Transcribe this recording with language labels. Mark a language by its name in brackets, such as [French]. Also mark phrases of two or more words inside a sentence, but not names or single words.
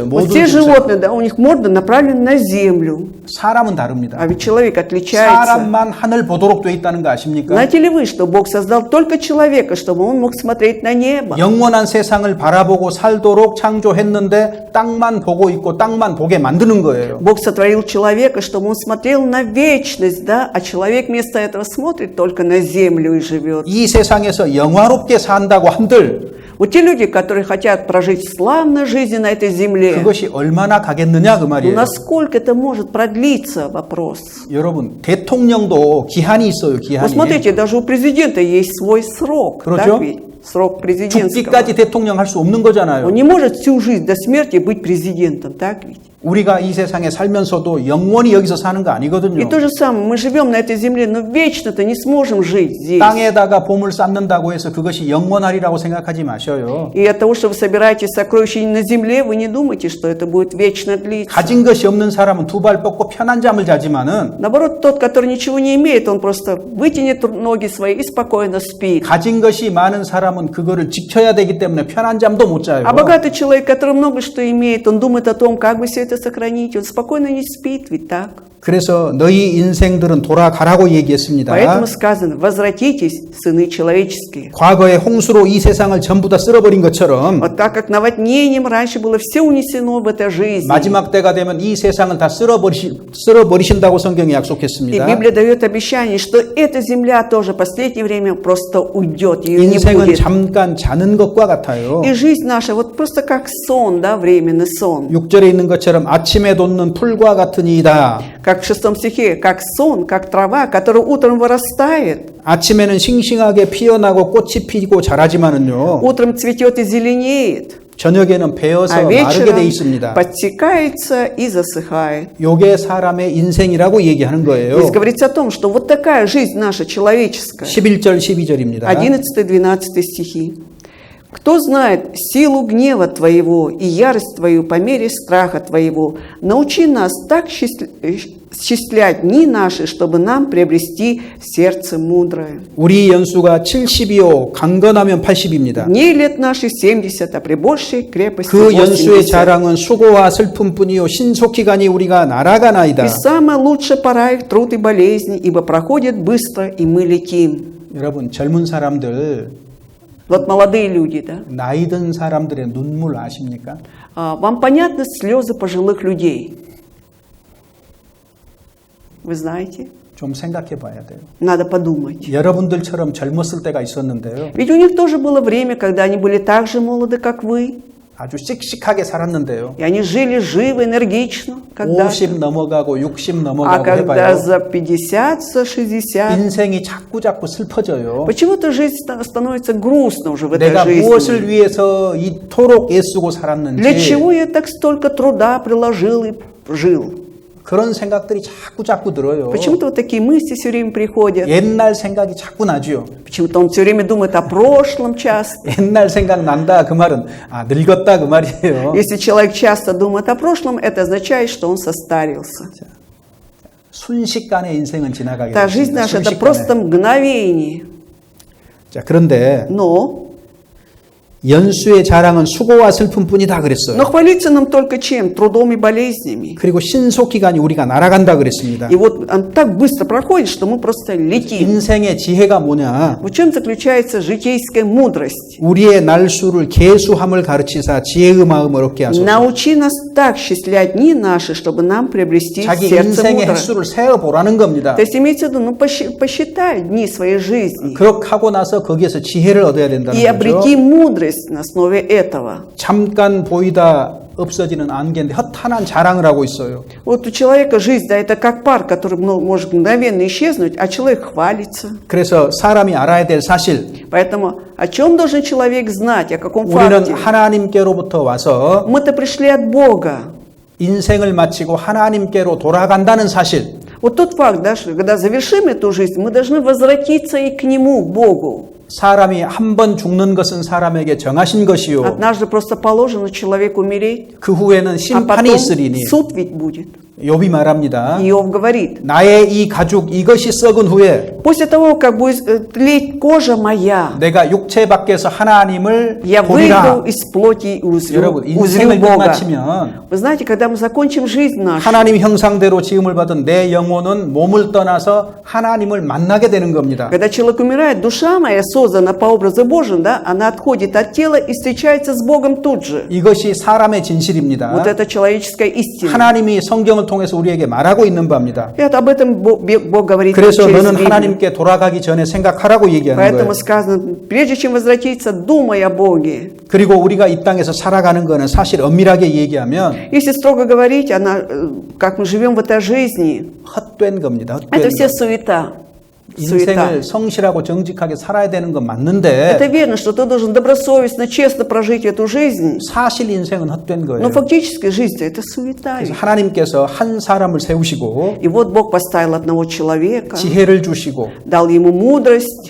[Russian] Вот [Korean] 모든 [Russian] все [Korean] 짐승. [Russian] животные, да, у них морда направлена на землю. [Korean] 사람은 다릅니다. [Russian] А ведь человек отличается. [Korean] 사람만 하늘 보도록 돼 있다는 거 아십니까? [Russian] Знаете ли вы, что Бог создал только человека, чтобы он мог смотреть на небо? [Korean] 영원한 세상을 바라보고 살도록 창조했는데 땅만 보고 있고 땅만 보게 만드는 거예요. [Russian] Бог сотворил человека, чтобы он смотрел на вечность, да? А человек вместо этого смотрит только на землю и живет. [Korean] 이 세상에서 영화롭게 산다고 한들 [Russian] Вот те люди, которые хотят прожить славную жизнь на этой земле, [Korean] 그것이 얼마나 가겠느냐 그 [Russian] ну [Korean] 말이에요. [Russian] насколько это может продлиться, вопрос. [Korean] 여러분 대통령도 기한이 있어요. [Russian] Ну [Korean] 기한이. [Russian] смотрите, даже у президента есть свой срок, [Korean] 그렇죠? [Russian] так ведь? Срок президентского. [Korean] 죽기까지 대통령 할 수 없는 거잖아요. [Russian] Он не может всю жизнь до смерти быть президентом, так ведь? [Korean] 우리가 이 세상에 살면서도 영원히 여기서 사는 거 [Russian] И [Korean] 아니거든요. [Russian] то же самое, мы живем на этой земле, но вечно-то не сможем жить здесь. [Korean] 땅에다가 보물 쌓는다고 해서 그것이 영원하리라고 생각하지 마셔요. [Russian] И от того, что вы собираете сокровища на земле, вы не думайте, что это будет вечно длиться. [Korean] 가진 것이 없는 사람은 두 발 뻗고 편한 잠을 자지만은 [Russian] Наоборот, тот, который ничего не имеет, он просто вытянет ноги свои и спокойно спит. [Korean] 가진 것이 많은 사람은 그거를 지켜야 되기 때문에 편한 잠도 못 자요. [Russian] А богатый человек, который много что имеет, он думает о том, как бы все это сохранить. Он спокойно не спит, ведь так? [Korean] 그래서 너희 인생들은 돌아가라고 얘기했습니다. [Russian] Поэтому сказано: возвратитесь, сыны человеческие. [Korean] 과거에 홍수로 이 세상을 전부 다 쓸어버린 것처럼 [Russian] Вот так как наводнением раньше было все унесено в этой жизни. [Korean] 마지막 때가 되면 이 세상을 다 쓸어버리신다고 성경이 [Russian] И [Korean] 약속했습니다. [Russian] Библия дает обещание, что эта земля тоже в последнее время просто уйдет, ее не [Korean] 인생은 [Russian] будет. [Korean] 잠깐 자는 것과 같아요. [Russian] И жизнь наша вот просто как сон, да, временный сон. [Korean] 6절에 있는 것처럼 아침에 돋는 풀과 같으니이다. [Russian] Как в 6 стихе, как сон, как трава, которая утром вырастает, [Korean] 아침에는 싱싱하게 피어나고 꽃이 피고 자라지만은요. [Russian] утром цветет и зеленеет, [Korean] 저녁에는 베어서 [Russian] а [Korean] 마르게 돼 [Russian] вечером [Korean] 있습니다. [Russian] подсекается и засыхает. [Korean] 요게 사람의 인생이라고 얘기하는 거예요. [Russian] Здесь говорится о том, что вот такая жизнь наша человеческая. [Korean] 11절 12절입니다. [Russian] 11-12 стихи. Кто знает силу гнева Твоего и ярость Твою по мере страха Твоего? Научи нас так счислять дни наши, чтобы нам приобрести сердце мудрое. [Korean] 우리 연수가 70이요 강건하면 80입니다. [Russian] Дней лет наших 70, а при большей крепости [Korean] 그 연수의 [Russian] 80. [Korean] 자랑은 수고와 슬픔뿐이요 신속히 가니 우리가 날아가나이다. [Russian] И самая лучшая пора их труд и болезни, ибо проходит быстро, и мы летим. [Korean] 여러분 젊은 사람들 [Russian] Вот молодые люди, да? [Korean] 나이 든 사람들의 눈물 아십니까? [Russian] Вам понятны слезы пожилых людей? Вы знаете? [Korean] 좀 생각해 봐야 돼요. [Russian] Надо подумать. [Korean] 여러분들처럼 젊었을 때가 있었는데요. [Russian] Ведь у них тоже было время, когда они были так же молоды, как вы. [Korean] 아주 씩씩하게 살았는데요. [Russian] И они жили живо, энергично. Когда [Korean] 50 넘어가고 60 [Russian] а [Korean] 넘어가고 [Russian] когда [Korean] 해봐요. [Russian] за 50, за 60, [Korean] 인생이 자꾸 슬퍼져요. [Russian] почему-то жизнь становится грустно уже в этой [Korean] 내가 무엇을 [Russian] жизни. [Korean] 위해서 이토록 애쓰고 [Russian] Для [Korean] 살았는지 [Russian] чего я так столько труда приложил и жил? [Korean] 그런 생각들이 자꾸 들어요. [Russian] Почему-то вот такие мысли все время приходят. [Korean] 옛날 생각이 자꾸 나죠. [Russian] Почему-то он все время думает о прошлом часто. [Korean] 옛날 생각 난다 그 말은 늙었다 그 말이에요. [Russian] Если человек часто думает о прошлом, это означает, что он состарился. [Korean] 순식간에 인생은 지나가게 [Russian] Та жизнь [Korean] 됩니다. [Russian] наша — это просто мгновение. [Korean] 자, 그런데 [Russian] Но [Korean] 연수의 자랑은 수고와 슬픔뿐이다 그랬어요. [Russian] Но хвалиться нам только чем? Трудом и болезнями. [Korean] 그리고 신속 기간이 우리가 날아간다 그랬습니다. [Russian] И вот он так быстро проходит, что мы просто летим. [Korean] 인생의 지혜가 뭐냐? [Russian] В чем заключается житейская мудрость? [Korean] 우리의 날수를 계수함을 가르치사 지혜의 마음을 얻게 하소서. [Russian] Научи нас так счислять дни наши, чтобы нам приобрести [Korean] 자기 [Russian] сердце [Korean] 인생의 [Russian] мудрое. [Korean] 횟수를 세어보라는 겁니다. [Russian] То есть имеется в виду, ну посчитай дни своей жизни [Korean] 그렇게 하고 나서 거기에서 지혜를 얻어야 된다는 [Russian] и [Korean] 거죠. [Russian] обрети мудрость на основе этого. [Korean] 잠깐 보이다 없어지는 안개인데 허탄한 자랑을 하고 있어요. [Russian] Вот у человека жизнь, да, это как пар, который может мгновенно исчезнуть, а человек хвалится. [Korean] 그래서 사람이 알아야 될 사실, [Russian] Поэтому о чем должен человек знать, о каком [Korean] 우리는 [Russian] факте? [Korean] 하나님께로부터 와서 [Russian] Мы-то пришли от Бога. [Korean] 인생을 마치고 하나님께로 돌아간다는 사실, [Russian] Вот тот факт, да, что когда завершим эту жизнь, мы должны возвратиться и к Нему, к Богу. [Korean] 사람이 한 번 죽는 것은 사람에게 정하신 것이요. [Russian] Однажды просто положено человеку умереть, [Korean] 그 후에는 [Russian] а [Korean] 심판이 [Russian] потом [Korean] 있으리니. [Russian] суд ведь будет. [Korean] 욥이 말합니다. [Russian] Иов говорит, [Korean] 나의 이 가죽 이것이 썩은 후에 [Russian] после того, как будет тлеть кожа моя, [Korean] 내가 육체 밖에서 하나님을 [Russian] я [Korean] 보리라. [Russian] выйду из плоти и узрю [Korean] 여러분, 인생을 [Russian] Бога. [Korean] 끝마치면 [Russian] Вы знаете, когда мы закончим жизнь нашу, [Korean] 하나님 형상대로 지음을 받은 내 영혼은 몸을 떠나서 하나님을 만나게 되는 겁니다. [Russian] когда человек умирает, душа моя создана по образу Божьему, да, она отходит от тела и встречается с Богом тут же. [Korean] 이것이 사람의 진실입니다. [Russian] Вот это человеческая истина. [Korean] 하나님이 성경을 통해서 우리에게 말하고 있는 바입니다. [Russian] И об этом Бог говорит [Korean] 그래서 [Russian] через [Korean] 너는 [Russian] Библию. [Korean] 하나님께 돌아가기 전에 생각하라고 얘기하는 [Russian] Поэтому [Korean] 거예요. [Russian] сказано, прежде чем возвратиться, думай о Боге. [Korean] 그리고 우리가 이 땅에서 살아가는 거는 사실 엄밀하게 얘기하면 [Russian] Если строго говорить, как мы живем в этой жизни, [Korean] 헛된 겁니다. [Russian] это [Korean] 헛된 [Russian] все [Korean] 거. [Russian] суета. Суета. [Korean] 인생을 성실하고 정직하게 살아야 되는 건 [Russian] Это [Korean] 맞는데 [Russian] верно, что ты должен добросовестно, честно прожить эту жизнь. [Korean] 사실 인생은 헛된 거예요. [Russian] Но фактически жизнь это суета. [Korean] 그래서 하나님께서 한 사람을 세우시고 [Russian] И вот Бог поставил одного человека, [Korean] 지혜를 주시고 [Russian] дал ему мудрость